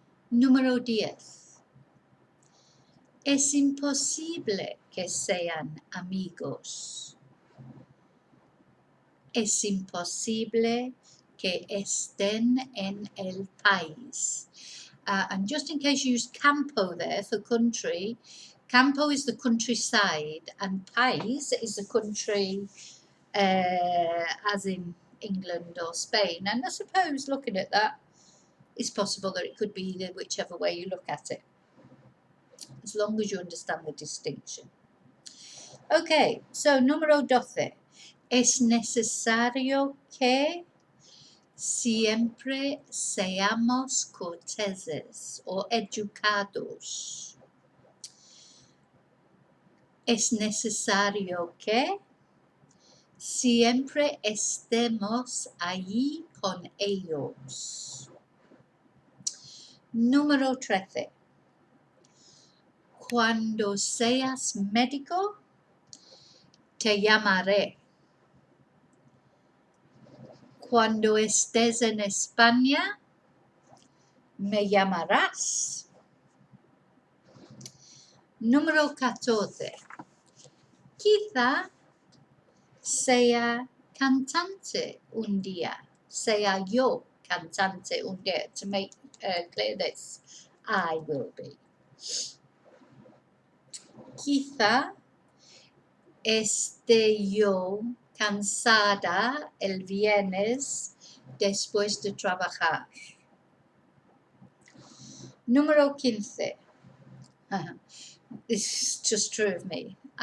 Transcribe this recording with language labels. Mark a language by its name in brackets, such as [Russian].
[Spanish] Número 10. Es imposible que sean amigos. Es imposible que estén en el país. [English] And just in case you use campo there for country, campo is the countryside and país is the country as in England or Spain. And I suppose looking at that, it's possible that it could be either, whichever way you look at it, as long as you understand the distinction. Okay, so número 12. [Spanish] Es necesario que siempre seamos corteses o educados. Es necesario que siempre estemos allí con ellos. Número 13. Cuando seas médico, te llamaré. Cuando estés en España, me llamarás. Número 14. Quizá sea cantante un día. Sea yo cantante un día. [English] To make clear this, I will be. [Spanish] Quizá esté yo cansada el viernes después de trabajar. [English] Número 15. This is just true of me.